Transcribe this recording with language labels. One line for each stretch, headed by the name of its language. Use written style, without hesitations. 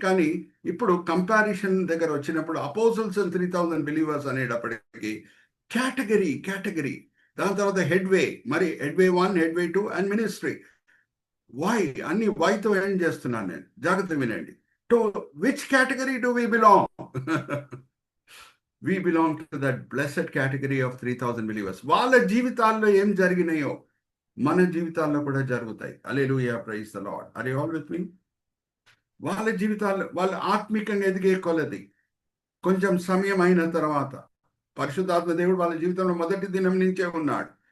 Telugu: కానీ ఇప్పుడు కంపారిజన్ దగ్గర వచ్చినప్పుడు
English: apostles and 3000 believers
Telugu: అనేటప్పటికి కేటగిరీ, దాని తర్వాత హెడ్వే, మరి headway 1, headway 2 and ministry. Why అన్ని వైతో ఎండ్ చేస్తున్నాను నేను, జాగ్రత్త వినండి.
English: To which category do we belong? We belong to that blessed category of 3000 believers.
Telugu: వాళ్ళ జీవితాల్లో ఏం జరిగినాయో మన జీవితాల్లో కూడా జరుగుతాయి. హల్లెలూయా,
English: Praise the Lord. Are you all with me?
Telugu: వాళ్ళ జీవితాల్లో వాళ్ళు ఆత్మికంగా ఎదిగే కొలది, కొంచెం సమయం అయిన తర్వాత, పరిశుద్ధాత్మ దేవుడు వాళ్ళ జీవితంలో మొదటి దినం నుంచే ఉన్నాడు.